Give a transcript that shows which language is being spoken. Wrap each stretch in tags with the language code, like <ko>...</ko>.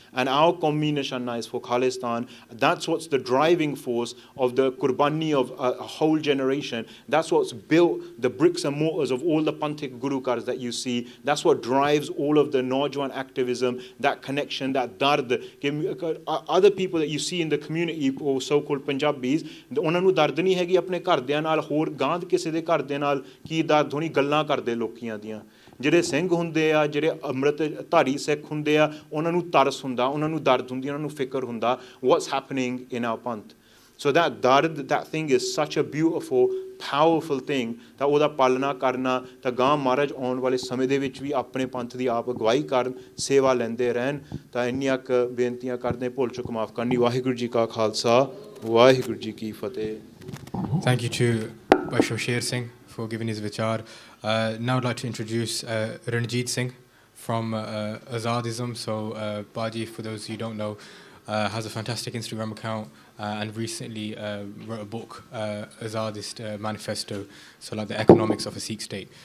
<en>And our Qawmi Nishana is for Khalistan. That's what's the driving force of the Qurbani of a whole generation. That's what's built the bricks and mortars of all the Panthic Gurukars that you see. That's what drives all of the Naujawan activism, that connection, that dard. Other people that you see in the community, or so-called Punjabis,</en> <pa>ਉਹਨਾਂ ਨੂੰ ਦਰਦ ਨਹੀਂ ਹੈਗੀ ਆਪਣੇ ਘਰਦਿਆਂ ਨਾਲ ਹੋਰ ਗਾਂਧ ਕਿਸੇ ਦੇ ਘਰ ਦੇ ਨਾਲ ਕੀ ਦਰਦ ਹੋਣੀ ਗੱਲਾਂ ਕਰਦੇ ਲੋਕੀਆਂ ਦੀਆਂ. ਜਿਹੜੇ ਸਿੰਘ ਹੁੰਦੇ ਆ, ਜਿਹੜੇ ਅੰਮ੍ਰਿਤ ਧਾਰੀ ਸਿੱਖ ਹੁੰਦੇ ਆ, ਉਹਨਾਂ ਨੂੰ ਤਰਸ ਹੁੰਦਾ, ਉਹਨਾਂ ਨੂੰ ਦਰਦ ਹੁੰਦੀ, ਉਹਨਾਂ ਨੂੰ ਫਿਕਰ ਹੁੰਦਾ,</pa> <en>what's happening in our Panth. So that dard, that thing is such a beautiful, powerful thing that</en> <pa>ਉਹਦਾ ਪਾਲਣਾ ਕਰਨਾ ਤਾਂ ਗਾਂ ਮਹਾਰਾਜ ਆਉਣ ਵਾਲੇ ਸਮੇਂ ਦੇ ਵਿੱਚ ਵੀ ਆਪਣੇ ਪੰਥ ਦੀ ਆਪ ਅਗਵਾਈ ਕਰਨ, ਸੇਵਾ ਲੈਂਦੇ ਰਹਿਣ. ਤਾਂ ਇੰਨੀਆਂ ਕੁ ਬੇਨਤੀਆਂ ਕਰਦੇ, ਭੁੱਲ ਚੁੱਕ ਮਾਫ ਕਰਨੀ. ਵਾਹਿਗੁਰੂ ਜੀ ਕਾ ਖਾਲਸਾ, ਵਾਹਿਗੁਰੂ ਜੀ ਕੀ ਫਤਿਹ.</pa> <en>Thank you to Bhai Sher Singh for giving his vichar. Now I'd like to introduce Ranjit Singh from Azadism. So Baji, for those who don't know, has a fantastic Instagram account and recently wrote a book, Azadist Manifesto, so like the economics of a Sikh state.</en>